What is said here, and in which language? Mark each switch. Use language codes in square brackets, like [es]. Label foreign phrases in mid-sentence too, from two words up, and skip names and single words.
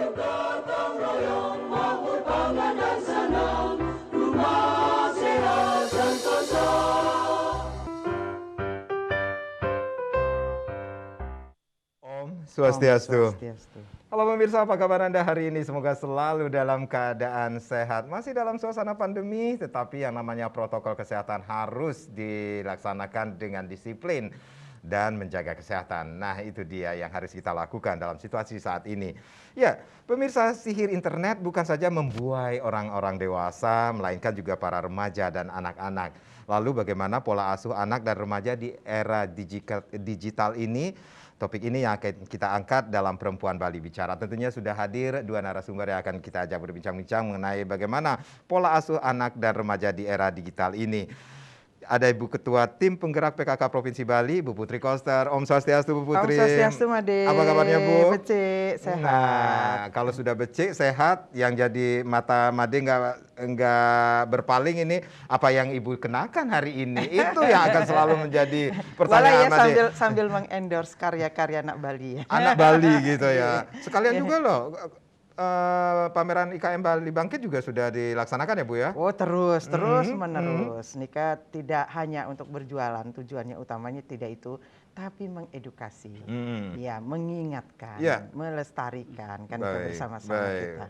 [id] Bergotong royong, makmur pangan dan senang, rumah sehat sentosa. Om Swastiastu. Swastiastu. Halo pemirsa, apa kabar Anda hari ini? Semoga selalu dalam keadaan sehat. Masih dalam suasana pandemi, tetapi yang namanya protokol kesehatan harus dilaksanakan dengan disiplin dan menjaga kesehatan. Nah, itu dia yang harus kita lakukan dalam situasi saat ini. Ya, pemirsa, sihir internet bukan saja membuai orang-orang dewasa, melainkan juga para remaja dan anak-anak. Lalu bagaimana pola asuh anak dan remaja di era digital ini? Topik ini yang akan kita angkat dalam Perempuan Bali Bicara. Tentunya sudah hadir dua narasumber yang akan kita ajak berbincang-bincang mengenai bagaimana pola asuh anak dan remaja di era digital ini. Ada Ibu Ketua Tim Penggerak PKK Provinsi Bali, Bu Putri Koster. Om Swastiastu, Bu Putri. Om Swastiastu, Made. Apa kabarnya, Bu? Becik, sehat. Nah, kalau sudah becik, sehat, yang jadi mata Made nggak berpaling ini, apa yang Ibu kenakan hari ini, itu yang akan selalu menjadi pertanyaan ya, Made. sambil mengendorse karya-karya anak Bali ya. Anak Bali gitu ya. Sekalian juga loh, pameran IKM Bali Bangkit juga sudah dilaksanakan ya Bu ya? Oh terus menerus. Nikah tidak hanya untuk berjualan, tujuannya utamanya tidak itu, tapi mengedukasi, ya mengingatkan, melestarikan kan itu bersama-sama kita.